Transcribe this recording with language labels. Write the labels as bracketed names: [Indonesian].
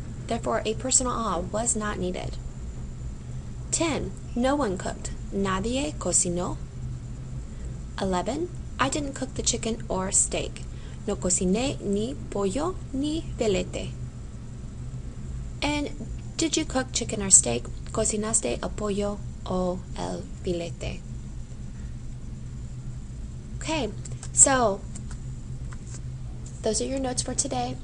[English] Therefore, a personal a was not needed. 10, no one cooked. [Spanish] Nadie cocinó. [English] 11, I didn't cook the chicken or steak. [Spanish] No cociné ni pollo ni filete. [English] And did you cook chicken or steak? [Spanish] Cocinaste el pollo o el filete. [English] Okay, so those are your notes for today.